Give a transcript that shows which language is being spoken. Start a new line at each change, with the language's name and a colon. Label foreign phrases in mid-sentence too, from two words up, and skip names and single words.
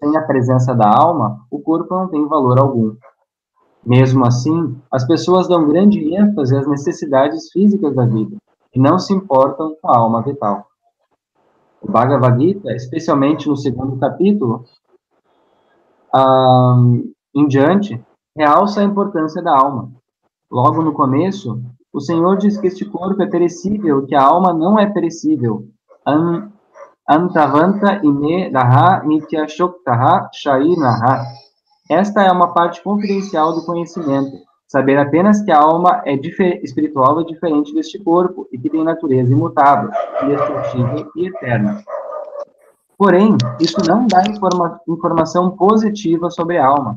Portuguese: Sem a presença da alma, o corpo não tem valor algum. Mesmo assim, as pessoas dão grande ênfase às necessidades físicas da vida e não se importam com a alma vital. O Bhagavad Gita, especialmente no segundo capítulo, em diante, realça a importância da alma. Logo no começo, o Senhor diz que este corpo é perecível, que a alma não é perecível.
Sanskrit: Antavanta ime daha nityashoktaha shainaha.
Portuguese: Esta é uma parte confidencial do conhecimento. Saber apenas que a alma espiritual é diferente deste corpo e que tem natureza imutável, indestrutível e eterna. Porém, isso não dá informação positiva sobre a alma.